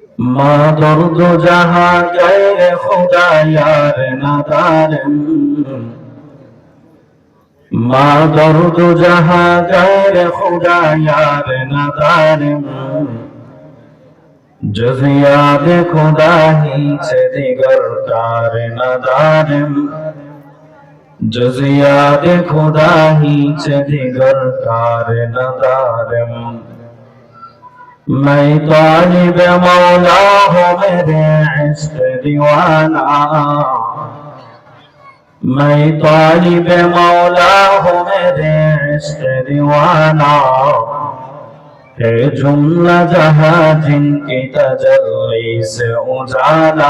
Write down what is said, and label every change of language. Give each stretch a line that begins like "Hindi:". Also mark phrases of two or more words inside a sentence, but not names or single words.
Persian: ما درد جہاں غیر خدا یار ندارم ما درد جہاں غیر خدا یار ندارم جز یاد خدا هیچ دیگر کار ندارم جز یاد خدا هیچ دیگر کار ندارم
Urdu: میں طالب مولا ہوں میرے عشق دیوانہ میں طالب مولا ہوں میرے عشق دیوانہ ہے جملہ جہاں جن کی تجلی سے اجالا